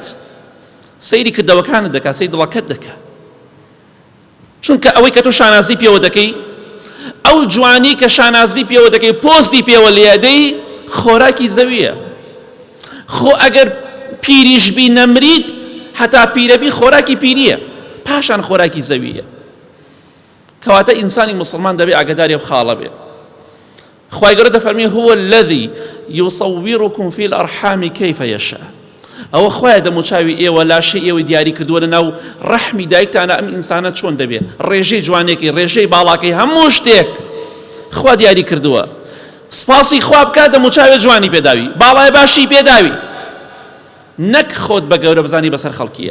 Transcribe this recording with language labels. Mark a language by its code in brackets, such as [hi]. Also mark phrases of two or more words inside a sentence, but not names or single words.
[ckb] سەیری کردەوەکانت دەکات، سەیری دڵەکەت دەکات، چونکە ئەوەی کە تۆ شانازی پێوە دەکەی، ئەو جوانی کە شانازی پێوە دەکەی، پۆستی پێوە لێدەی، خۆراکی زەویە. خۆ ئەگەر پیریشبی نەمریت، هەتا پیرەبی خۆراکی پیریە، پاشان خۆراکی زەویە. کەواتە ئینسانی مسلمان دەبێ ئاگاداری ئەو خاڵە بێ. خوای گەورە دەفەرمێ [ar] هو الذي يصوركم في الأرحام كيف يشاء. [ckb] ئەوە خوایە دەموچاوی ئێوە لاشەی ئێوەی دیاری کردووە لە ناو ڕەحمی دایکتانە، ئەم ئینسانە چۆن دەبێ، ڕێژەی جوانێکی، ڕێژەی باڵاکەی، هەموو شتێک خوا دیاری کردووە. سپاسی خوا بکە دەموچاوی جوانی پێداوی، باڵای باشی پێداوی، نەک خۆت بە گەورە بزانی بەسەر خەڵکیە.